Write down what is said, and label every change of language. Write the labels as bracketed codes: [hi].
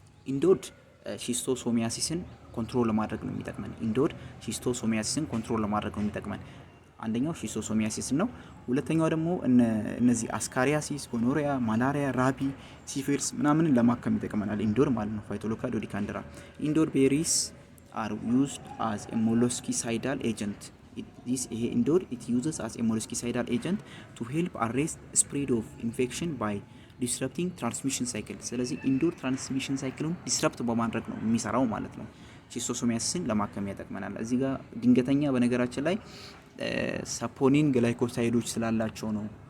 [am] ኢንዶድ ሺስቶሶሚያሲስን ኮንትሮል ለማድረግ ነው የሚጠቅመን። አንደኛው ሺስቶሶሚያሲስ ነው። ሁለተኛው ደግሞ እነዚህ አስካሪያሲስ፣ ጎኖሪያ፣ ማላሪያ፣ ራቢ፣ ሲፊልስ ምናምን ለማከም ይጠቅመናል ኢንዶድ ማለት ነው። ፋይቶሎካ ዶዲካንድራ። ኢንዶድ ቤሪስ [en] are used as a molluscicidal agent. [am] ይሄ ኢንዶድ [en] it uses as a molluscicidal agent to help arrest spread of infection by disrupting transmission cycle. [am] ስለዚህ ኢንዶድ ትራንስሚሽን ሳይክሉን ዲስረፕት በማድረግ ነው የሚሰራው ማለት ነው። ሺስቶሶሚያሲስን ለማከም ያጠቅመናል። እዚህ ጋር ድንገተኛ በነገራችን ላይ ሳፖኒን ግላይኮሳይዶች ስላላቸው ነው